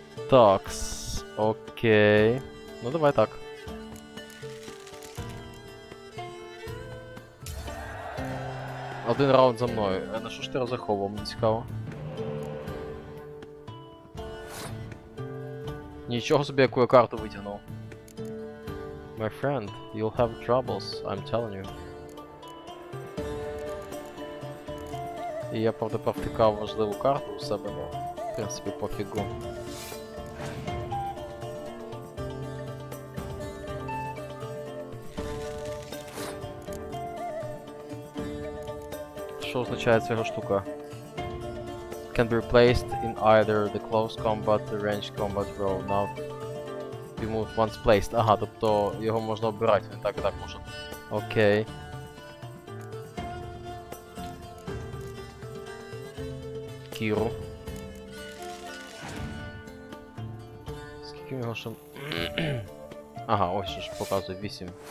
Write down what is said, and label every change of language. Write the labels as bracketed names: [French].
[Ukrainian] Такс, окей. Ну давай так. Один раунд за мною. На що ж ти розраховував, мені цікаво. Нічого собі, яку я карту витягнув. [English] My friend, you'll have troubles, I'm telling you. [Ukrainian] І я, правда, провтикав важливу карту у себе, ну, в принципі, пофігу. Що означає ця штука? [English] Can be replaced in either the close combat, the range combat row. Now be moved once placed. [Ukrainian] Ага, тобто його можна обирати, він так і так може. Окей. Кіру. Скільки в нього ще... Ага, ось що ж показує, 8.